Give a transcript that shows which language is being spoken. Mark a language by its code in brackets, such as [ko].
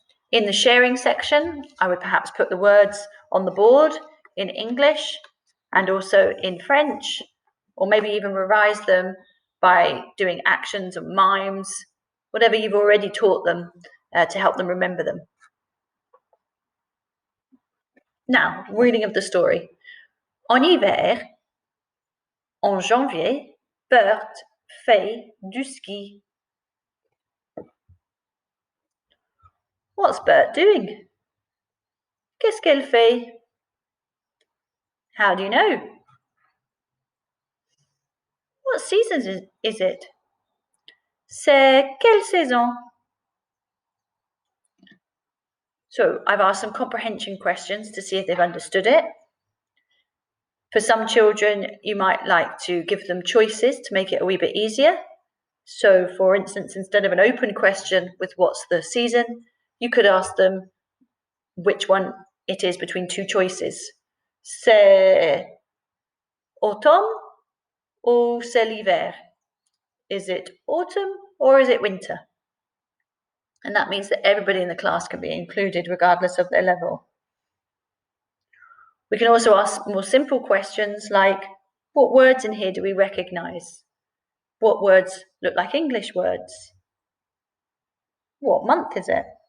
[en] In the sharing section, I would perhaps put the words on the board in English and also in French, or maybe even revise them by doing actions or mimes, whatever you've already taught them to help them remember them. Now, reading of the story. [fr] En hiver, en janvier, Berthe fait du ski. [en] What's Berthe doing? [fr] Qu'est-ce qu'elle fait? [en] How do you know? What season is it? [fr] C'est quelle saison? [en] So I've asked some comprehension questions to see if they've understood it. For some children, you might like to give them choices to make it a wee bit easier. So for instance, instead of an open question with what's the season, you could ask them which one it is between 2 choices. [fr] C'est automne ou c'est l'hiver? [en] Is it autumn or is it winter? And that means that everybody in the class can be included regardless of their level. We can also ask more simple questions like, what words in here do we recognise? What words look like English words? What month is it?